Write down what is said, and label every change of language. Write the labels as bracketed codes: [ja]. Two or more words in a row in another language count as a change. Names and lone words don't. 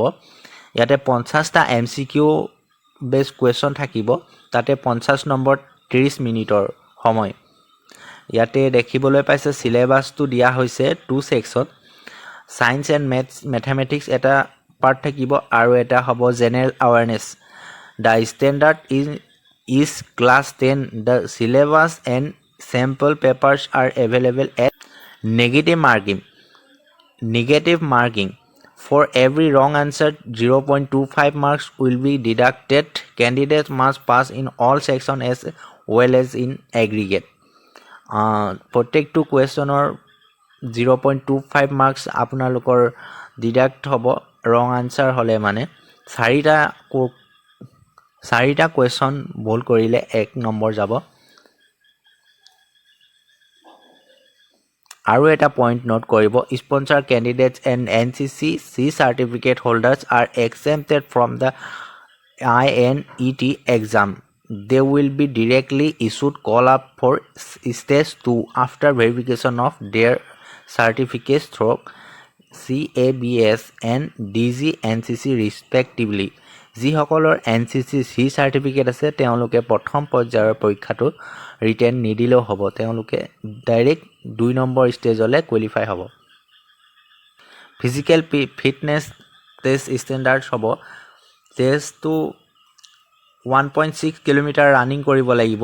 [as] ইয়াতে 50টা [en] MCQ based question [as] থাকিব, তাতে 50 নম্বৰ 30 মিনিটৰ সময়। ইয়াতে দেখিবলৈ পাইছে চিলেবাছটো দিয়া হৈছে 2 ছেকশ্যন, [en] science and mathematics [as] এটা পাৰ্ট থাকিব আৰু এটা হ'ব [en] general awareness. the standard is class 10. the syllabus and sample papers are available at negative marking. For every wrong answer, 0.25 marks will be deducted. Candidates must pass in all sections as well as in aggregate. [as] প্ৰত্যেকটো কুৱেশ্যনৰ 0.25 মাৰ্কছ আপোনালোকৰ ডিডাক্ট হ'ব [en] wrong answer [as] হ'লে। মানে 4টা কুৱেশ্যন ভুল কৰিলে 1 নম্বৰ যাব। আৰু এটা পইণ্ট নোট কৰিব, [en] sponsor candidates and NCC certificate holders are exempted from the INET exam. They will be directly issued call up for stage 2 after verification of their certificates through CABS and DG NCC respectively. [as] যিসকলৰ NCC C চাৰ্টিফিকেট আছে তেওঁলোকে প্ৰথম পৰ্যায়ৰ পৰীক্ষাটো ৰিটেন নিদিলেও হ'ব, তেওঁলোকে ডাইৰেক্ট 2 নম্বৰ ষ্টেজলৈ কোৱালিফাই হ'ব। [en] physical fitness test standard [as] হ'ব, টেষ্টটো 1.6 কিলোমিটাৰ ৰানিং কৰিব লাগিব।